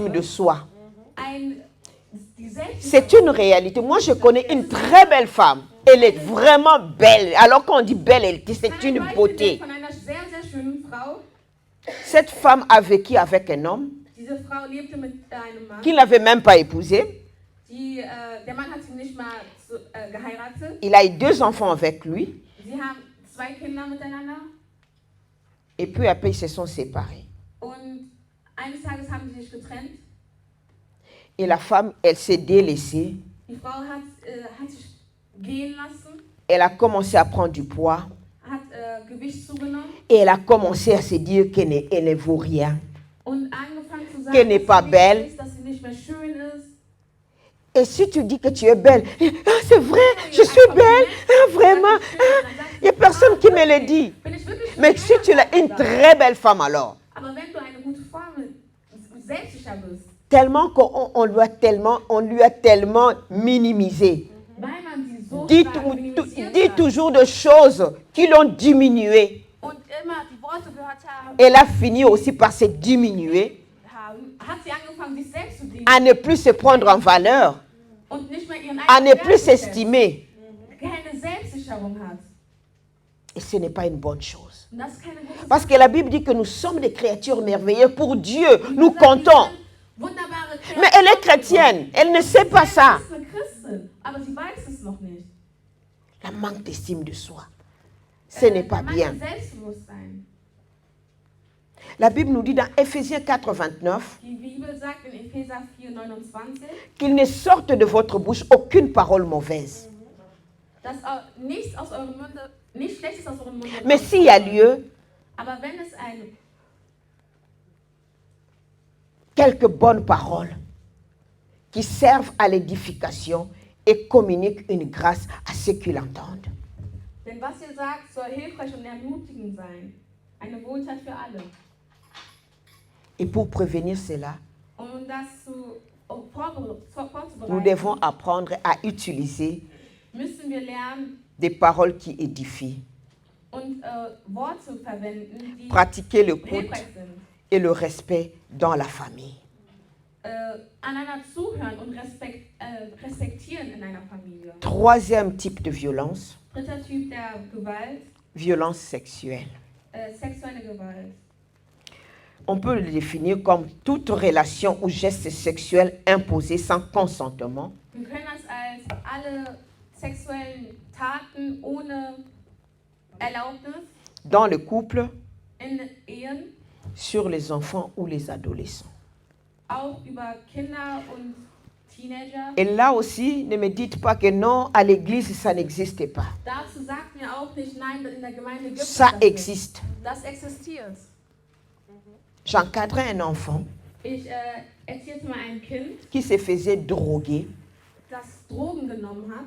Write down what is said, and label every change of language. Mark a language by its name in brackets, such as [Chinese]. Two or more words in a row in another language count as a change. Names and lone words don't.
[German] insbesondere [French] d'estime de soi. [German] die [French] C'est une réalité. Moi, je connais une très belle femme. Elle est vraiment belle. Alors quand on dit belle, c'est une beauté. [German] Von einer sehr, sehr schönen Frau. [French] Cette femme a vécu avec un homme [German] Diese Frau lebte mit einem Mann. [French] qu'il n'avait même pas épousé. [German] Der Mann hat sie nicht mal geheiratet. [French] Il a eu 2 enfants avec lui. [German] Sie haben 2 Kinder miteinander. [French] Et puis après, ils se sont séparés. [German] Und eines Tages haben sie sich getrennt. [French] Et la femme, elle s'est délaissée. [German] Die Frau hat sich gehen lassen, [French] Elle a commencé à prendre du poids. [German] hat Gewicht zugenommen [French] Et elle a commencé à se dire qu'elle ne vaut rien. [German] und angefangen zu sagen, [French] Qu'elle n'est pas belle. [German] ist, dass sie nicht mehr schön ist. [French] Et si tu dis que tu es belle, ah, c'est vrai, je suis belle, ah, vraiment, il n'y a personne qui me le dit. [German] Bin ich wirklich schön? [French] Mais si tu es une très belle femme alors, [German] Aber wenn du eine gute Frau selbstsicher bist, [French] tellement qu'on lui a tellement minimisé. [German] weil man sie so [French] Dit, [German] stark minimisiert [French] dit [German] hat [French] toujours des choses qui l'ont diminué. [German] und immer die Worte gehört haben, [French] Elle a fini aussi par se diminuer, [German] hat sie angefangen, sich selbst zu dienen [French] à ne plus se prendre en valeur, [German] und nicht mehr ihren [French] à ne [German] eigenen [French] plus [German] Wert schätzt, [French] s'estimer. [German] keine Selbstsicherung hat. [French] Et ce n'est pas une bonne chose. [German] Und das ist keine gute [French] Parce que la Bible dit que nous sommes des créatures merveilleuses pour Dieu. Nous [German] Sache. [French] comptons. [German] Wunderbare [French] Mais elle est chrétienne. Elle ne sait pas ça. [German] Sie ist eine Christin, aber sie weiß es noch nicht. [French] La manque d'estime de soi. Ce n'est pas [German] Der [French] bien. [German] mangelnde Selbstbewusstsein. [French] La Bible nous dit dans Éphésiens 4, 29 [German] Die Bibel sagt in Epheser 4, 29, [French] qu'il ne sorte de votre bouche aucune parole mauvaise. [German] dass nichts aus eurem Munde, nichts Schlechtes aus eurem Munde [French] Mais s'il y a lieu, [German] aber wenn es [French] quelques bonnes paroles qui servent à l'édification et communiquent une grâce à ceux qui l'entendent. [German] denn was ihr sagt, soll hilfreich und ermutigend sein. Eine Wohltat für alle. [French] Et pour prévenir cela, [German] Um das [French] nous [German] vorzubereiten, [French] devons apprendre à utiliser [German] müssen wir lernen [French] des paroles qui édifient. [German] und Worte zu verwenden, die [French] Pratiquer l'écoute [German] hilfreich sind. [French] et le respect dans la famille. [German] Einander zuhören und respektieren in einer Familie. [French] 3e type de violence, [German] Dritter Typ der Gewalt, [French] violence sexuelle. [German] sexuelle Gewalt. [French] On peut le définir comme toute relation ou geste sexuel imposé sans consentement, [German] Wir können das als alle sexuellen Taten ohne Erlaubnis [French] dans le couple, [German] in Ehen, [French] sur les enfants ou les adolescents. [German] auch über Kinder und Teenager. [French] Et là aussi, ne me dites pas que non, à l'église, ça n'existe pas. [German] Dazu sagt mir auch nicht, nein, in der Gemeinde gibt es [French] Ça [German] das nicht. [French] existe. [German] Das existiert. [French] J'encadrais un enfant [German] Ich erzählte mal ein Kind, [French] qui se faisait droguer. [German] das Drogen genommen hat.